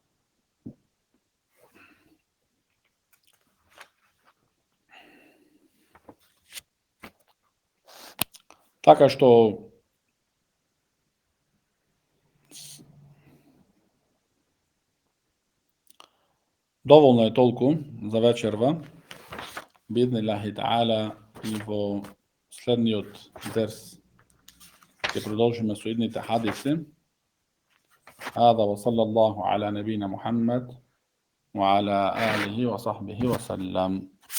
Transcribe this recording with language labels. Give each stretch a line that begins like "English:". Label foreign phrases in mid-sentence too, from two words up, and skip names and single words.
Macedonian: Така што доволно е толку за вечерва.
Arabic: بإذن الله تعالى
Macedonian: и во следниот дерс ќе продолжиме со идните хадиси.
Arabic: هذا وصلى الله على نبينا محمد وعلى آله وصحبه وسلم.